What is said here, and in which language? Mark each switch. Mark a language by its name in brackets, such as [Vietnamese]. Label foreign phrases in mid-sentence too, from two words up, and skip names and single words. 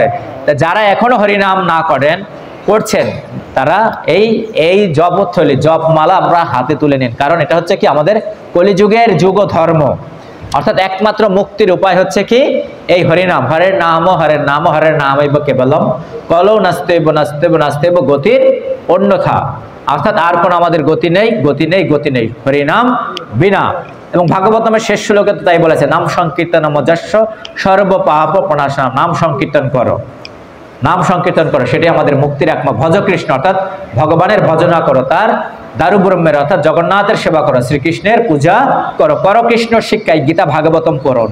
[Bangla] তা যারা এখনো হরিনাম না করছেন তারা এই জপথলি জপমালা আমরা হাতে তুলে নিন, কারণ এটা হচ্ছে কি আমাদের কলিযুগের যুগ ধর্ম, অর্থাৎ একমাত্র মুক্তির উপায় হচ্ছে কি এই হরিনাম। [Sanskrit] হরের নাম হরের নামৈব কেবলম কলৌ নাস্তেব নাস্তেব নাস্তেব গতির অন্যথা, [Bangla] অর্থাৎ আর কোনো আমাদের গতি নেই হরিনাম বিনা। এবং ভাগবতমের শেষ শ্লোকে তো তাই বলেছে, [Sanskrit] নাম সংকীর্তন মজস্ব সর্ব পাপ প্রণাশনাম। [Bangla] নাম সংকীর্তন করো, সেটাই আমাদের মুক্তির একমাত্র। ভজ কৃষ্ণ অর্থাৎ ভগবানের ভজনা করো, তার দারু ব্রহ্মের অর্থাৎ জগন্নাথের সেবা করো, শ্রীকৃষ্ণের পূজা করো কৃষ্ণ শিক্ষায় গীতা ভাগবতম পড়ুন।